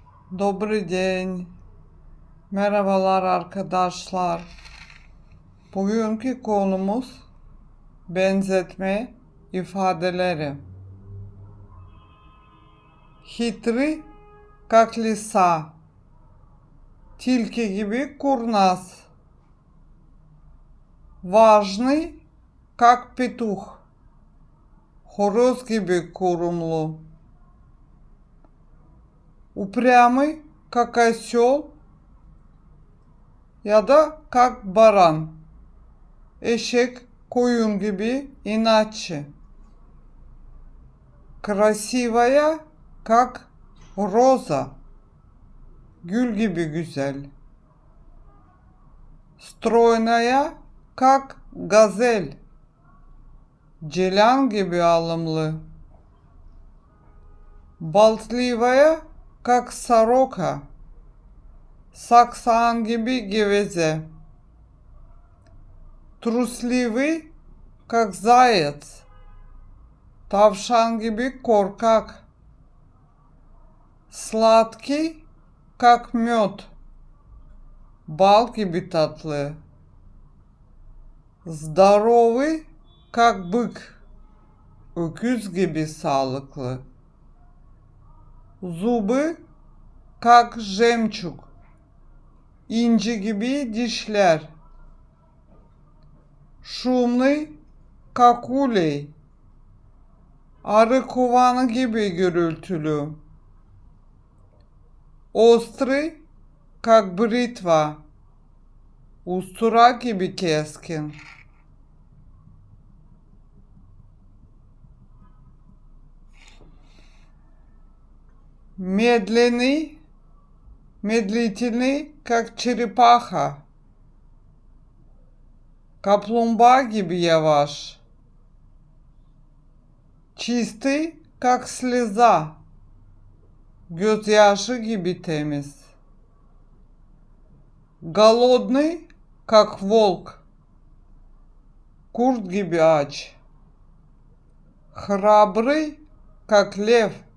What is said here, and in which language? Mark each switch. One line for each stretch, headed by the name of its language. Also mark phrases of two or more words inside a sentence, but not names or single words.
Russian: Добрый день.
Turkish: Merhabalar arkadaşlar. Bugünkü konumuz benzetme ifadeleri.
Russian: Хитрый, как лиса.
Turkish: Tilki gibi kurnaz.
Russian: Важный, как петух.
Turkish: Horoz gibi kurumlu.
Russian: Упрямый, как осел
Turkish: ya da
Russian: как баран.
Turkish: Eşek, koyun gibi inatçı.
Russian: Красивая, как роза.
Turkish: Gül gibi güzel.
Russian: Стройная, как газель.
Turkish: Ceylan gibi alımlı.
Russian: Болтливая, как сорока.
Turkish: Saksan gibi geveze.
Russian: Трусливый, как заяц.
Turkish: Tavşan gibi korkak.
Russian: Сладкий, как мед.
Turkish: Bal gibi tatlı.
Russian: Здоровый, как бык.
Turkish: Öküz gibi sağlıklı.
Russian: Зубы, как жемчуг.
Turkish: İnci gibi dişler.
Russian: Шумный, как улей.
Turkish: Arı kovanı gibi gürültülü.
Russian: Острый, как бритва.
Turkish: Ustura gibi keskin.
Russian: Медленный, медлительный, как черепаха.
Turkish: Kaplumbağa gibi yavaş.
Russian: Чистый, как слеза.
Turkish: Gözyaşı gibi temiz.
Russian: Голодный, как волк.
Turkish: Kurt gibi aç.
Russian: Храбрый, как лев.